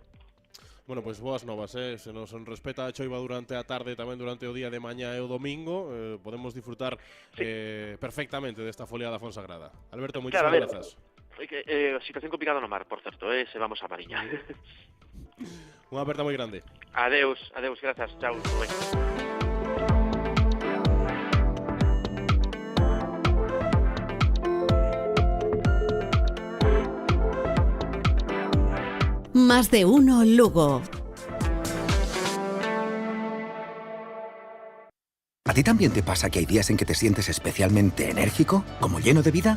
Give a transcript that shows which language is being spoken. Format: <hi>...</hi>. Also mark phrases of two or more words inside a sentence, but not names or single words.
<gl>Bueno, pois boas novas, se nos respeta a choiva durante a tarde, tamén durante o día de mañá e o domingo, podemos disfrutar perfectamente desta foliada Fonsagrada. Alberto, moitísimas grazas. Situación complicada no mar, por certo, se vamos a Mariña. Unha aperta moi grande. Adeus, grazas, chao.</gl> <es>Más de uno Lugo. ¿A ti también te pasa que hay días en que te sientes especialmente enérgico, como lleno de vida?</es>